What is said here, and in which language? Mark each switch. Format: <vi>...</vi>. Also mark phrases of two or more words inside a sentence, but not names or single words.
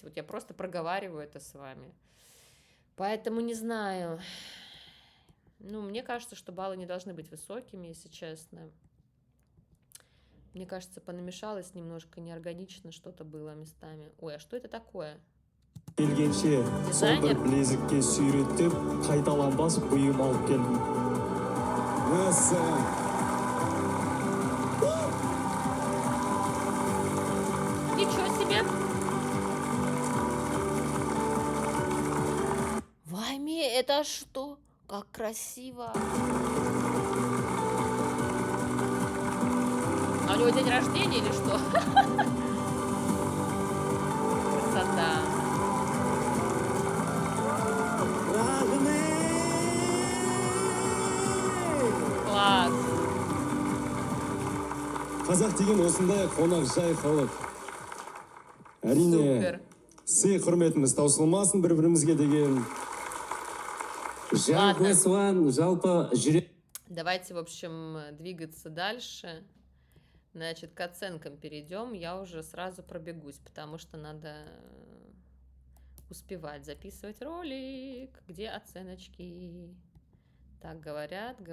<ru>Вот я просто проговариваю это с вами. Поэтому не знаю. Ну, мне кажется, что баллы не должны быть высокими, если честно. Мне кажется, понамешалось немножко, неорганично что-то было местами. Ой, а что это такое?</ru> <kk>келгенше сол бір білезікке сүйретіп қайталанбас бұйым алып келдім.</kk> <ru>Ничего себе! Вами, это что? Как красиво! А у него день рождения или что? Красота! Класс!</ru> <kk>Қазақ деген осындай қонақ жай халық. Әрине, Супер! сый құрметіміз таусылмасын бір-бірімізге деген. Ладно. жалпы жүрек.</kk> <ru>Давайте, в общем, двигаться дальше. Значит, к оценкам перейдем. Я уже сразу пробегусь, потому что надо успевать записывать ролик. Где оценочки? Так, говорят.</ru>